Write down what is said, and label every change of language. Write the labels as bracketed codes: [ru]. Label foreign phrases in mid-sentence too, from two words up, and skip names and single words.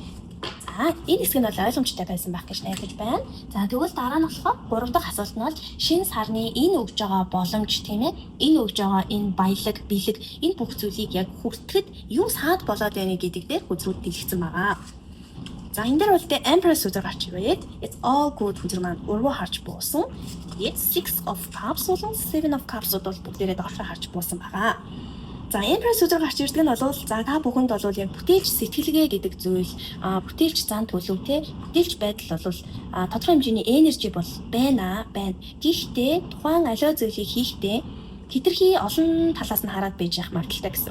[mn] За энэ хэсэг нь бол ойлгомжтой байсан байх гэж найдаж байна. За тэгвэл дараа нь болохоор 3 дахь асуулт нь бол шинэ сарны энэ өгж байгаа боломж тийм ээ. Энэ өгж байгаа энэ баялаг, бэлэг энэ бүх зүйлийг яг хүртэхэд юу саад болоод байна гэдэг дээр хүзрүүд дэлгэцэн байгаа. За энэ дээр бол тэ Empress үзэр гарч ирээд [en] it's all good [mn] үзэр маань өргөө харж буусан. Тэгээд [en] 6 of cups [mn] болон [en] 7 of cups [mn] бол бүгдээрээ доошоо харж буусан байгаа. За Empress үзэр гарч ирдэг нь бол за та бүхэнд бол яг бүтээлч сэтгэлгээ гэдэг зүйл, бүтээлч зан төлөв те, бүтээлч байдал бол тодорхой хэмжээний энержи бол байна. Гэхдээ тухайн аливаа зүйлийг хийхдээ хэтэрхий олон талаас нь хараад байж явах магадaltaй гэсэн.